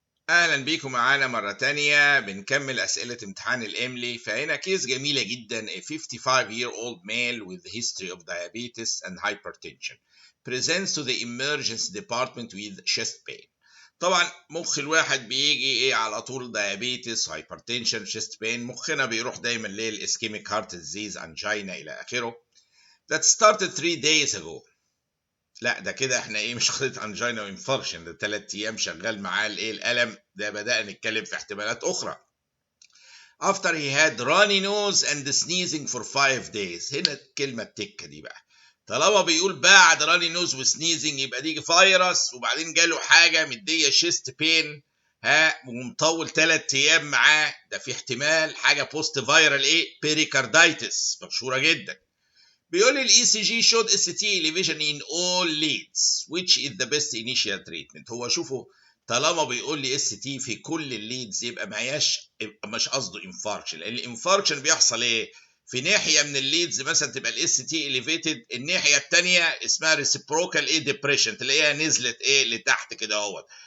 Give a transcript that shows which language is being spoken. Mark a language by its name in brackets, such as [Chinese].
[Arabic] أهلا بيكم معانا مرة تانية بنكمل أسئلة امتحان الإملي. فهنا كيس جميلة جدا. [English] A 55-year-old male with history of diabetes and hypertension presents to the emergency department with chest pain. [Arabic] طبعا مخ الواحد بيجي على طول [English] diabetes hypertension chest pain. [Arabic] مخنا بيروح دايما للإسكيميك [English] heart disease angina [Arabic] إلى آخره. [English] That started 3 days ago. [Arabic] لا ده كده احنا مش قضيه انجينا وانفاركشن، ده 3 ايام شغال معاه الالم ده. بدأنا نتكلم في احتمالات اخرى. [English] After he had runny nose and sneezing for 5 days. [Arabic] هنا الكلمه التكه دي بقى، طالما بيقول بعد [English] runny nose وسنيزنج [Arabic] يبقى دي فيروس، وبعدين جاله حاجه مديه شيست بين ومطول 3 ايام معاه، ده في احتمال حاجه [English] post viral pericarditis [Arabic] مشهوره جدا. بيقول لي [English] الاي C G showed ST elevation in all leads which is the best initial treatment. [Arabic] هو شوفوا، طالما بيقول لي ST في كل الليدز يبقى مش قصده انفاركشن، لان الانفاركشن بيحصل في ناحيه من الليدز مثلا تبقى الاس تي اليفيتد، الناحيه الثانيه اسمها [English] reciprocal depression [Arabic] تلاقيها نزلت لتحت كده اهوت.